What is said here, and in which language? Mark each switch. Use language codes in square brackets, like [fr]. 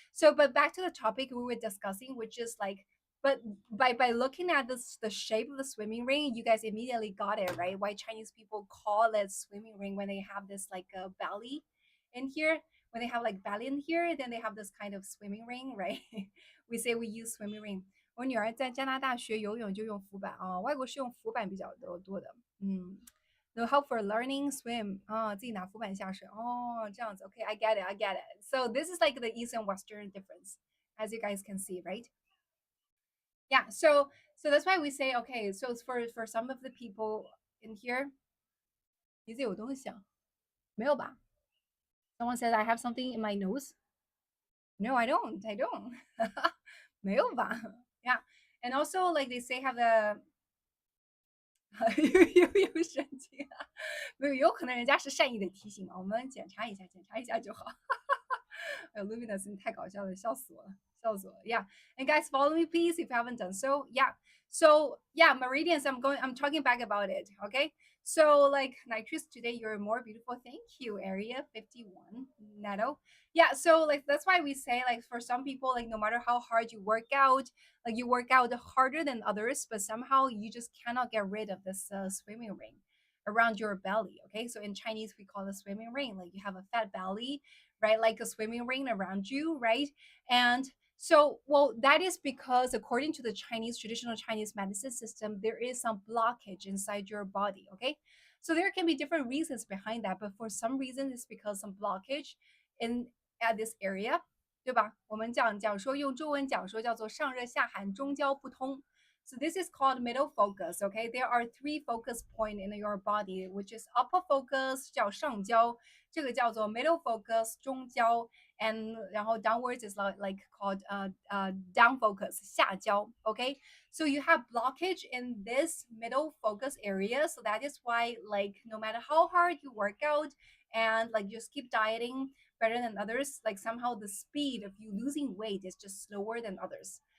[en] So but back to the topic we were discussing, which is like, but by looking at this the shape of the swimming ring, you guys immediately got it, right? Why Chinese people call it swimming ring when they have this like a belly in here. When they have like belly in here, then they have this kind of swimming ring, right? We say we use swimming ring. [zh] 我女儿在加拿大学游泳就用浮板啊，外国是用浮板比较多的。 [en] No help for learning swim [zh] 啊，自己拿浮板下水哦，这样子。 [en] Okay, I get it, I get it. So this is like the East and Western difference, as you guys can see, right? Yeah. So that's why we say okay. So it's for some of the people in here, [zh] 鼻子有东西啊？没有吧？ [en] Someone said I have something in my nose. No, I don't. I don't. [zh] 没有吧？ [en] Yeah. And also, like they say, have a [zh] 有神经啊，没有，有可能人家是善意的提醒嘛，我们检查一下就好。哎，Luminous 你太搞笑了，笑死我了，笑死我了。 [en] Yeah, and guys, follow me please if you haven't done so. Yeah, so yeah, meridians. I'm talking back about it. Okay, so like Nytrix, today you're more beautiful. Thank you, Area 51 Neto. Yeah, so like that's why we say like for some people like no matter how hard you work out, like you work out harder than others, but somehow you just cannot get rid of this swimming ring around your belly. Okay, so in Chinese we call it swimming ring. Like you have a fat belly, right? Like a swimming ring around you, right? And so, well, that is because according to the Chinese traditional Chinese medicine system, there is some blockage inside your body. Okay, so there can be different reasons behind that, but for some reason, it's because some blockage. in at this area， [zh] 对吧？我们讲说用中文讲说叫做上热下寒，中焦不通。 [en] So this is called middle focus. Okay, there are three focus point in your body, which is upper focus [zh] 叫上焦，这个叫做 [en] middle focus [zh] 中焦， [en] and [zh] 然后 [en] downwards is like called down focus [zh] 下焦。 [en] Okay, so you have blockage in this middle focus area, so that is why like no matter how hard you work out and like just keep dieting better than others, like somehow the speed of you losing weight is just slower than others.